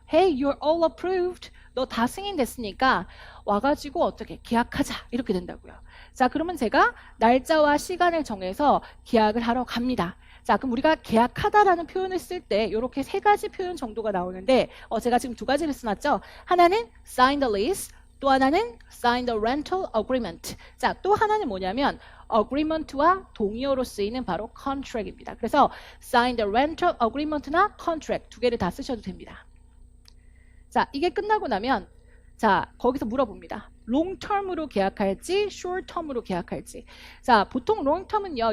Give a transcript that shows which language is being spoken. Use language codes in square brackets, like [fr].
[en] Hey, you're all approved. [ko] 너 다 승인됐으니까 와가지고 어떻게 계약하자. 이렇게 된다고요. 자, 그러면 제가 날짜와 시간을 정해서 계약을 하러 갑니다. 자, 그럼 우리가 계약하다라는 표현을 쓸 때 이렇게 세 가지 표현 정도가 나오는데 제가 지금 두 가지를 써놨죠. 하나는 sign the lease, 또 하나는 sign the rental agreement. 자, 또 하나는 뭐냐면 agreement와 동의어로 쓰이는 바로 contract입니다. 그래서 sign the rental agreement나 contract 두 개를 다 쓰셔도 됩니다. 자, 이게 끝나고 나면 자, 거기서 물어봅니다. 롱텀으로 계약할지 숏텀으로 계약할지. 자, 보통 롱텀은요.